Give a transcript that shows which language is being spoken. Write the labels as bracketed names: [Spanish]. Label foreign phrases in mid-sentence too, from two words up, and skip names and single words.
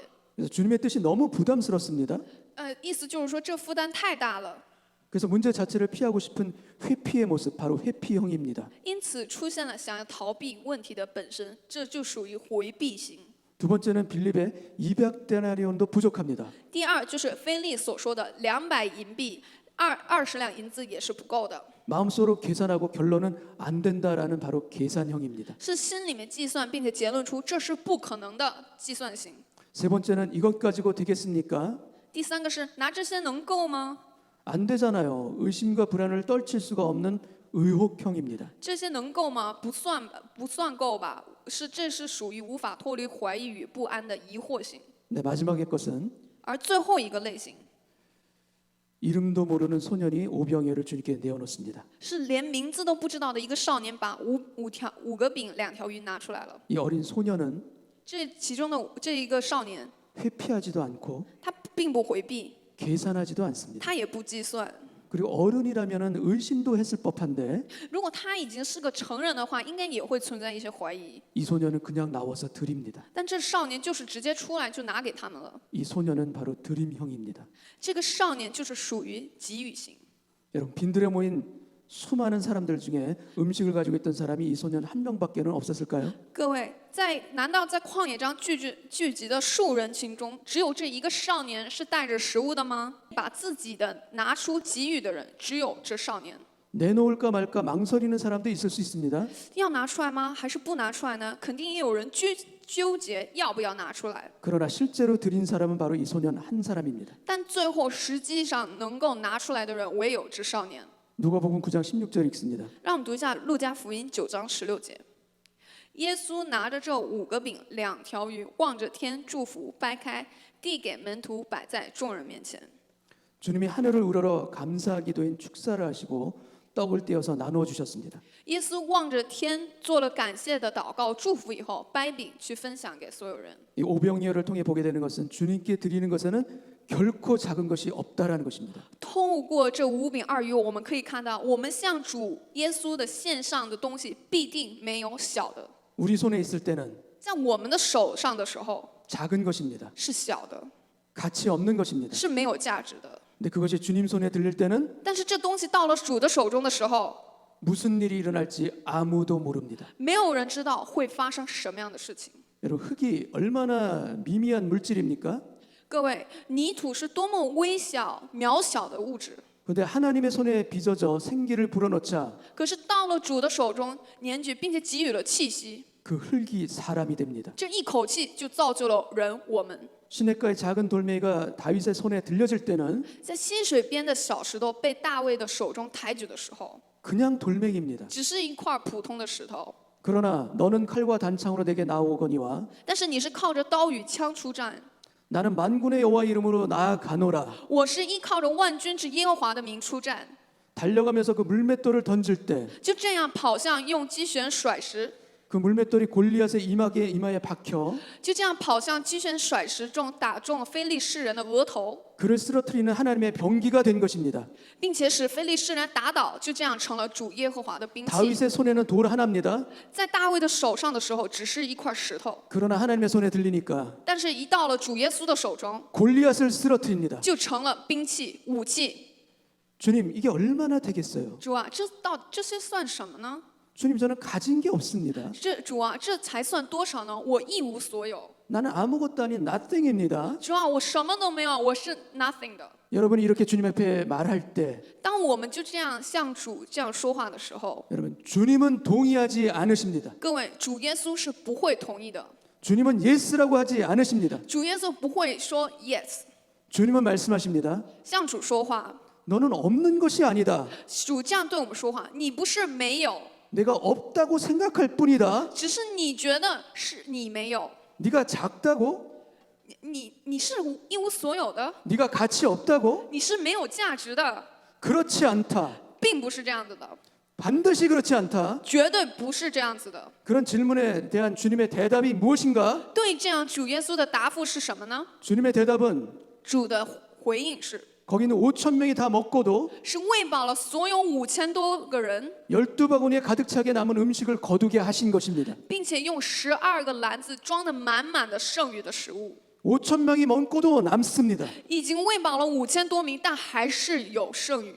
[Korean] 그래서 주님의 뜻이 너무 부담스럽습니다. [Chinese] 意思就是说这负担太大了， [Korean] 그래서 문제 자체를 피하고 싶은 회피의 모습, 바로 회피형입니다. [Chinese] 因此出现了想要逃避问题的本身，这就属于回避型。 [Korean] 두 번째는 빌립의 200데나리온도 부족합니다. [Chinese] 第二就是菲利所说的200银币，20两银子也是不够的， [Korean] 마음속으로 계산하고 결론은 안 된다라는 바로 계산형입니다. [Chinese] 是心里面计算，并且结论出这是不可能的计算型。 [Korean] 세 번째는 이것 가지고 되겠습니까? [Chinese] 第三个是拿这些能够吗？ [Korean] 안 되잖아요. 의심과 불안을 떨칠 수가 없는 의혹형입니다. [Chinese] 这些能够吗？不算够吧？这是属于无法脱离怀疑与不安的疑惑型。 [Korean] 네, 마지막의 것은 [Chinese] 而最后一个类型 [Korean] 이름도 모르는 소년이 오병이어를 주님께 내어놓습니다. [Chinese] 是连名字都不知道的一个少年把五个饼2条鱼拿出来了。 [Korean] 이 어린 소년은 [Chinese] 这其中的这一个少年， [Korean] 회피하지도 않고 [Chinese] 他并不回避， [Korean] 계산하지도 않습니다. [Chinese] 他也不计算。 [Korean] 그리고 어른이라면 의심도 했을 법한데 [Chinese] 如果他已经是个成人的话，应该也会存在一些怀疑。 [Korean] 이 소년은 그냥 나와서 드립니다. [Chinese] 但这少年就是直接出来就拿给他们了。 [Korean] 이 소년은 바로 드림형입니다. [Chinese] 这个少年就是属于给予型。 [Korean] 여러분 빈들에 모인 수많은 사람들 중에 음식을 가지고 있던 사람이 이 소년 한 명밖에는 없었을까요? [Chinese] 各位，难道在旷野中聚集的数人群中，只有这一个少年是带着食物的吗？把自己的拿出给予的人，只有这少年。 [Korean] 내놓을까 말까 망설이는 사람도 있을 수 있습니다. [Chinese] 要拿出来吗？还是不拿出来呢？肯定也有人纠结要不要拿出来。 [Korean] 그러나 실제로 드린 사람은 바로 이 소년 한 사람입니다. [Chinese] 但最后实际上能够拿出来的人，唯有这少年。 [Korean] 누가복음 9장 16절 읽습니다. [Chinese] 让我们读一下路加福音9章16节。耶稣拿着这5个饼2条鱼，望着天祝福，掰开，递给门徒，摆在众人面前。 [Korean] 주님이 하늘을 우러러 감사 기도인 축사를 하시고 떡을 떼어서 나누어 주셨습니다. [Chinese] 耶稣望着天，做了感谢的祷告，祝福以后，掰饼去分享给所有人。 [Korean] 이 오병이어를 통해 보게 되는 것은 주님께 드리는 것에는 결코 작은 것이 없다라는 것입니다. [Chinese] 透过这5饼2鱼，我们可以看到，我们向主耶稣的献上的东西，必定没有小的。 [Korean] 우리 손에 있을 때는 [Chinese] 在我们的手上的时候， [Korean] 작은 것입니다. [Chinese] 是小的， [Korean] 가치 없는 것입니다. [Chinese] 是没有价值的。 [Korean] 근데 그것이 주님 손에 들릴 때는 [Chinese] 但是这东西到了主的手中的时候， [Korean] 무슨 일이 일어날지 아무도 모릅니다. [Chinese] 没有人知道会发生什么样的事情。 [Korean] 여러분 흙이 얼마나 미미한 물질입니까? [Chinese] 各位，泥土是多么微小、渺小的物质， [Korean] 그런데 하나님의 손에 빚어져 생기를 불어넣자 [Chinese] 可是到了主的手中，年举并且给予了气息， [Korean] 그 흙이 사람이 됩니다. [Chinese] 这一口气就造就了人我们。 [Korean] 시냇가의 작은 돌멩이가 다윗의 손에 들려질 때는 [Chinese] 在溪水边的小石头被大卫的手中抬举的时候， [Korean] 그냥 돌멩이입니다. [Chinese] 只是一块普通的石头， [Korean] 그러나 너는 칼과 단창으로 내게 나오거니와 [Chinese] 但是你是靠着刀与枪出战， [Korean] 나는 만군의 여호와 이름으로 나아가노라. [Chinese] 我是依靠着万军之耶和华的名出战， [Korean] 달려가면서 그 물맷돌을 던질 때 그 [Chinese] 就这样跑向用击拳甩石， [Korean] 물맷돌이 골리앗의 이마에 박혀 [Chinese] 就这样跑向击拳甩石中打中了非利士人的额头， [Korean] 그를 쓰러뜨리는 하나님의 병기가 된 것입니다. [Chinese] 并且使非利士人打倒，就这样成了主耶和华的兵器。 [Korean] 다윗의 손에는 돌 하나입니다. [Chinese] 在大卫的手上的时候，只是一块石头， [Korean] 그러나 하나님의 손에 들리니까 [Chinese] 但是一到了主耶稣的手中， [Korean] 골리앗을 쓰러뜨립니다. [Chinese] 就成了兵器、武器。 [Korean] 주님 이게 얼마나 되겠어요? [Chinese] 主啊，这些算什么呢？ [Korean] 주님 저는 가진 게 없습니다. [Chinese] 主啊，这才算多少呢？我一无所有。 [Korean] 나는 아무것도 아닌 nothing입니다. [Chinese] 主啊，我什么都没有，我是 nothing 的。 [Korean] 여러분이 이렇게 주님 앞에 말할 때 [Chinese] 当我们就这样向主这样说话的时候， [Korean] 여러분 주님은 동의하지 않으십니다. [Chinese] 各位，主耶稣是不会同意的。 [Korean] 주님은 yes라고 하지 않으십니다. [Chinese] 主耶稣不会说 yes， [Korean] 주님은 말씀하십니다. [Chinese] 向主说话。 [Korean] 너는 없는 것이 아니다. [Chinese] 主这样对我们说话，你不是没有， [Korean] 내가 없다고 생각할 뿐이다. [Chinese] 只是你觉得是你没有， [Korean] 네가 작다고? [Chinese] 你是一无所有的， [Korean] 네가 가치 없다고? [Chinese] 你是没有价值的。 [Korean] 그렇지 않다. [Chinese] 并不是这样子的， [Korean] 반드시 그렇지 않다. [Chinese] 绝对不是这样子的。 [Korean] 그런 질문에 대한 주님의 대답이 무엇인가? [Chinese] 对这样主耶稣的答复是什么呢？ [Korean] 주님의 대답은 [Chinese] 主的回应是 [Korean] 거기는 5천 명이 다 먹고도 [Chinese] 喂饱了所有5000多个人， [Korean] 12바구니에 가득 차게 남은 음식을 거두게 하신 것입니다. [Chinese] 并且用12个篮子装的满满的剩余的食物， [Korean] 5천 명이 먹고도 남습니다. [Chinese] 已经喂饱了5000多名，但还是有剩余。